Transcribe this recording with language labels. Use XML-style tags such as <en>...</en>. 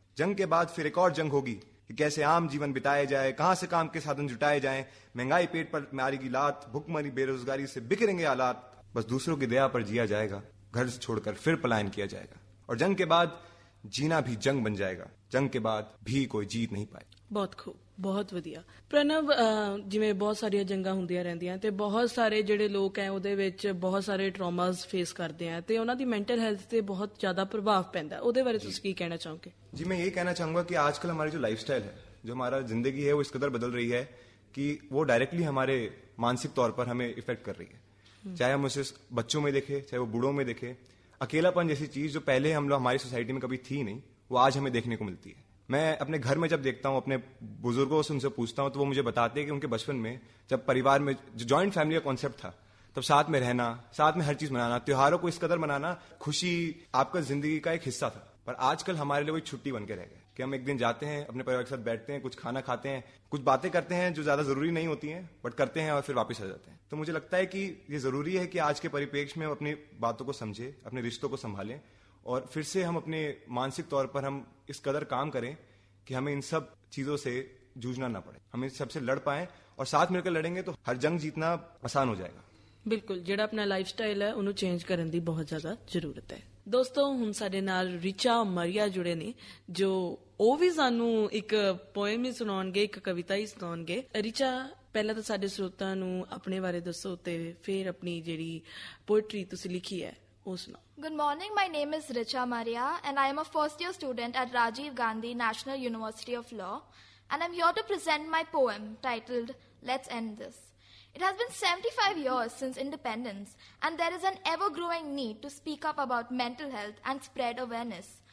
<hi>जंग के बाद फिर एक और जंग होगी कि कैसे आम जीवन बिताया जाए, कहां से काम के साधन जुटाए जाएं. महंगाई पेट पर मारेगी लात, भुखमरी बेरोजगारी से बिखरेंगे हालात. बस दूसरों की दया पर जिया जाएगा, घर से छोड़कर फिर पलायन किया जाएगा. और जंग के बाद जीना भी जंग बन जाएगा. जंग के बाद भी कोई जीत नहीं पाए.</hi> <pa>ਬਹੁਤ ਖੂਬ, ਬਹੁਤ ਵਧੀਆ. ਪ੍ਰਣਵ, ਜਿਵੇਂ ਬਹੁਤ ਸਾਰੀਆਂ ਜੰਗਾਂ ਹੁੰਦੀਆਂ ਰਹਿੰਦੀਆਂ ਤੇ ਬਹੁਤ ਸਾਰੇ ਜਿਹੜੇ ਲੋਕ ਹੈ ਉਹਦੇ ਵਿੱਚ ਬਹੁਤ ਸਾਰੇ ਟਰਾਮਾਸ ਫੇਸ ਕਰਦੇ ਆ ਤੇ ਉਹਨਾਂ ਦੀ ਮੈਂਟਲ ਹੈਲਥ ਤੇ ਬਹੁਤ ਜ਼ਿਆਦਾ ਪ੍ਰਭਾਵ ਪੈਂਦਾ. ਉਹਦੇ ਬਾਰੇ ਤੁਸੀਂ ਕੀ ਕਹਿਣਾ ਚਾਹੋਗੇ?</pa> <hi>जी, मैं यही कहना चाहूंगा कि आजकल हमारी जो लाइफस्टाइल है, जो हमारा जिंदगी है, वो इस कदर बदल रही है कि वो डायरेक्टली हमारे मानसिक तौर पर हमें इफेक्ट कर रही है. चाहे हम उसे बच्चों में देखें, चाहे वो बूढ़ों में देखें. अकेलापन जैसी चीज जो पहले हम लोग हमारी सोसाइटी में कभी थी नहीं, वो आज हमें देखने को मिलती है. मैं अपने घर में जब देखता हूँ, अपने बुजुर्गों से उनसे पूछता हूँ, तो वो मुझे बताते हैं कि उनके बचपन में जब परिवार में जो जॉइंट फैमिली का कॉन्सेप्ट था, तब साथ में रहना, साथ में हर चीज मनाना, त्योहारों को इस कदर मनाना, खुशी आपका जिंदगी का एक हिस्सा था. पर आजकल हमारे लिए वही छुट्टी बन के रह गए कि हम एक दिन जाते हैं, अपने परिवार के साथ बैठते हैं, कुछ खाना खाते हैं, कुछ बातें करते हैं जो ज्यादा जरूरी नहीं होती हैं, बट करते हैं और फिर वापस आ जाते हैं. तो मुझे लगता है कि ये जरूरी है कि आज के परिप्रेक्ष्य में हम अपनी बातों को समझे, अपने रिश्तों को संभालें, और फिर से हम अपने मानसिक तौर पर हम इस कदर काम करें कि हमें इन सब चीजों से जूझना ना पड़े. हम इन सबसे लड़ पाएं, और साथ मिलकर लड़ेंगे तो हर जंग जीतना आसान हो जाएगा.</hi> <pa>ਬਿਲਕੁਲ, ਜਿਹੜਾ ਆਪਣਾ ਲਾਈਫ ਸਟਾਈਲ ਹੈ ਉਹਨੂੰ ਚੇਂਜ ਕਰਨ ਦੀ ਬਹੁਤ ਜ਼ਿਆਦਾ ਜ਼ਰੂਰਤ ਹੈ. ਦੋਸਤੋ, ਹੁਣ ਸਾਡੇ ਨਾਲ ਰਿਚਾ ਮਰੀਆ ਜੁੜੇ ਨੇ, ਜੋ ਉਹ ਵੀ ਸਾਨੂੰ ਇੱਕ ਪੋਇਮ ਹੀ ਸੁਣਾਉਣਗੇ, ਇੱਕ ਕਵਿਤਾ ਹੀ ਸੁਣਾਉਣਗੇ. ਰਿਚਾ, ਪਹਿਲਾਂ ਤਾਂ ਸਾਡੇ ਸਰੋਤਾਂ ਨੂੰ ਆਪਣੇ ਬਾਰੇ ਦੱਸੋ ਤੇ ਫਿਰ ਆਪਣੀ ਜਿਹੜੀ ਪੋਇਟਰੀ ਤੁਸੀਂ ਲਿਖੀ ਹੈ ਉਹ ਸੁਣਾਓ.</pa> <en>Good morning, my name is Richa Maria and I am a first year student at Rajiv Gandhi National University of Law, and I'm here to present my poem titled Let's End This. It has been 75 years since independence, and there is an ever-growing need to speak up about mental health and spread awareness.</en>